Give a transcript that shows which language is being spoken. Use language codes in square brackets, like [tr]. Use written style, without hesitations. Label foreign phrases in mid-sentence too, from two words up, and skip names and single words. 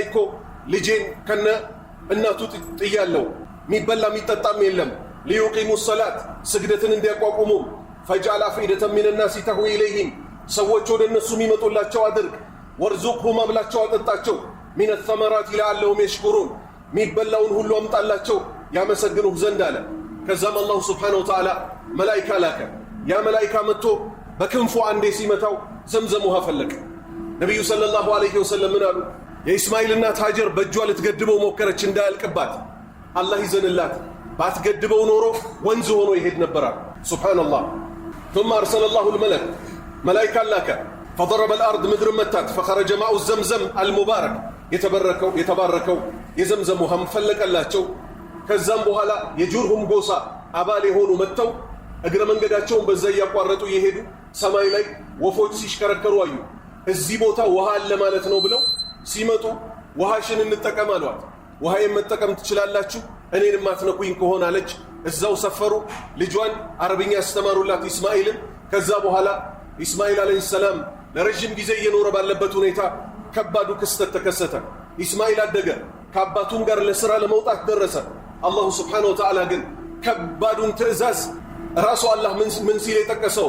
[am] እኮ ልጄን ከነ እናቱ ጥያለሁ። ሚበላ ሚጠጣም የለም። [ar] ليقيموا الصلاة [am] ስግደትን እንዲያቋቁሙ [ar] فاجعل أفئدة من الناس تهوي إليهم [am] ሰዎች ወደ እነሱ የሚመጡላቸው አድርግ። ወርዙቅሁም አብላቸው አጠጣቸው። [ar] من الثمرات لعلهم يشكرون [am] ሚበላውን ሁሉ አምጣላቸው ያመሰግኑህ ዘንድ አለ። ከዛም [ar] الله سبحانه وتعالى [am] መላኢካ ላከ። ያ መላኢካ መጥቶ በክንፉ አንዴ ሲመታው ዘምዘም ውሃ ፈለቀ። ነቢዩ [ar] صلى الله عليه وسلم [am] ምን አሉ? የኢስማኤል እናት ሀጀር በእጇ ልትገድበው ሞከረች እንዳያልቅባት። አላህ ይዘንላት፣ ባትገድበው ኖሮ ወንዝ ሆኖ ይሄድ ነበራል። ሱብሓነላህ። [ar] ثم أرسل الله الملك [am] መላኢካ ላከ። [ar] فضرب الأرض [am] ምድር መታት። [ar] فخرج ماء الزمزم المبارك [am] የተባረከው የዘምዘም ውሃም ፈለቀላቸው። ከዛም በኋላ የጁርሁም ጎሳ አባል የሆኑ መጥተው እግረ መንገዳቸውን በዛ እያቋረጡ እየሄዱ ሰማይ ላይ ወፎች ሲሽከረከሩ አዩ። እዚህ ቦታ ውሃ አለ ማለት ነው ብለው ሲመጡ ውሃሽን እንጠቀም አሏት። ውሃዬን መጠቀም ትችላላችሁ እኔን ማትነኩኝ ከሆነ አለች። እዛው ሰፈሩ። ልጇን አረብኛ ያስተማሩላት ኢስማኤልን። ከዛ በኋላ ኢስማኤል [ar] عليه السلام [am] ለረጅም ጊዜ እየኖረ ባለበት ሁኔታ ከባዱ ክስተት ተከሰተ። ኢስማኤል አደገ። ከአባቱም ጋር ለሥራ ለመውጣት ደረሰ። [ar] الله سبحانه وتعالى [am] ግን ከባዱን ትእዛዝ ራሱ አላህ ምን ሲል የጠቀሰው?